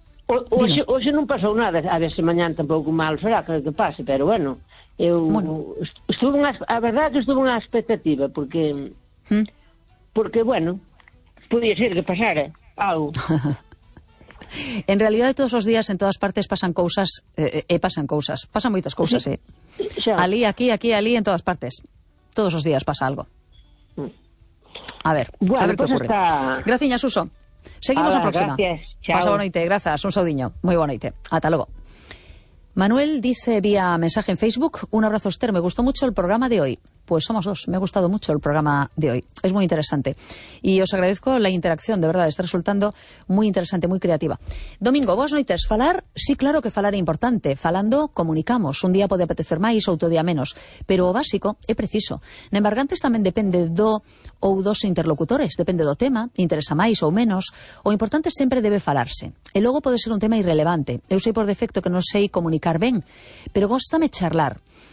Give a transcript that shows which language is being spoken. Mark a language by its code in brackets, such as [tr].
[gl] Hoxe non pasou nada, a ver se mañán tampouco mal será que pase, pero bueno, a verdade que estuve unha expectativa, porque, porque bueno, podía ser que pasara algo. En realidade, todos os días, en todas partes, pasan cousas, pasan moitas cousas, sí. Alí, aquí, ali, en todas partes, todos os días pasa algo. A ver pues que ocurre. Está... Graciña, Suso. Seguimos a próxima. [es] Gracias. [gl] Pasa boa noite, grazas. Un saudiño. Moi boa noite. Ata logo. [es] Manuel dice vía mensaje en Facebook, un abrazo, Esther, me gustó mucho el programa de hoy. Pues somos dos, me ha gustado mucho el programa de hoy. Es muy interesante. Y os agradezco la interacción, de verdad, está resultando muy interesante, muy creativa. [gl] Domingo, boas noites. Falar, sí, claro que falar é importante. Falando, comunicamos. Un día pode apetecer máis, outro día menos. Pero o básico é preciso. Nembargantes tamén depende do ou dos interlocutores. Depende do tema, interesa máis ou menos. O importante sempre debe falarse. E logo pode ser un tema irrelevante. Eu sei por defecto que non sei comunicar ben, pero góstame charlar.